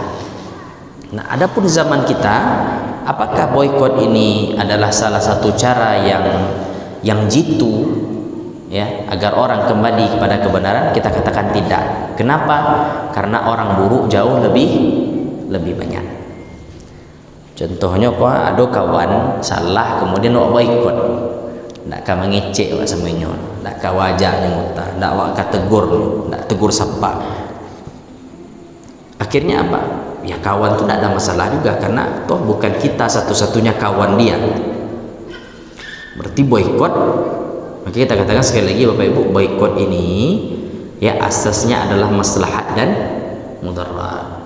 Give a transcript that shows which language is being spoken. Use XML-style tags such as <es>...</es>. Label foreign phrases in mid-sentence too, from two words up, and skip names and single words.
<id>Nah, adapun zaman kita, apakah boikot ini adalah salah satu cara yang jitu ya agar orang kembali kepada kebenaran? Kita katakan tidak. Kenapa? Karena orang buruk jauh lebih banyak.</id> <min>Contohnya kok ada kawan salah kemudian awak boikot, ndak ka mengecek awak semuanya, ndak ka wajahnya muta, ndak awak ka tegur, ndak tegur sapa.</min> <id>Akhirnya apa? Ya kawan itu tidak ada masalah juga, karena toh bukan kita satu-satunya kawan dia. Berarti boikot, maka kita katakan sekali lagi Bapak Ibu, boikot ini ya asasnya adalah maslahat dan mudarat.</id>